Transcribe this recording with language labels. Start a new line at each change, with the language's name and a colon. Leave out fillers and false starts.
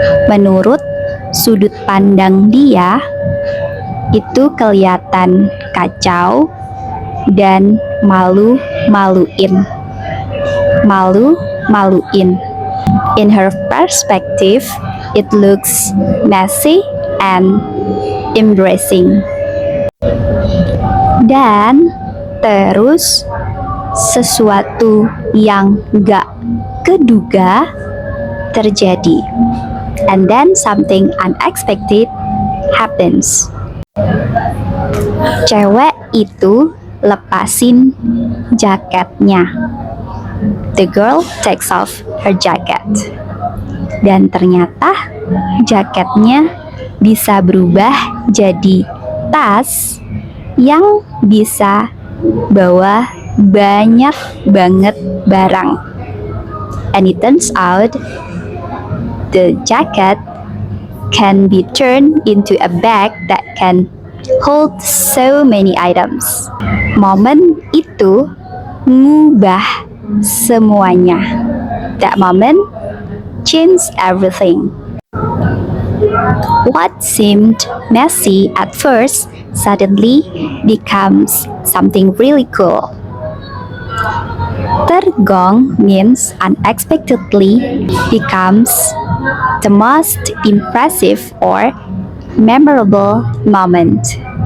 Indonesian: Menurut sudut pandang dia, itu kelihatan kacau dan malu-maluin. Malu-maluin.
English: In her perspective, it looks messy and embarrassing.
Indonesian: Dan terus sesuatu yang gak keduga terjadi.
English: And then something unexpected happens.
Indonesian: Cewek itu lepasin jaketnya.
English: The girl takes off her jacket.
Indonesian: Dan ternyata jaketnya bisa berubah jadi tas yang bisa bawa banyak banget barang.
English: And it turns out the jacket can be turned into a bag that can hold so many items.
Indonesian: Momen itu ngubah semuanya.
English: That moment changed everything. What seemed messy at first suddenly becomes something really cool. Tergong means unexpectedly becomes the most impressive or memorable moment.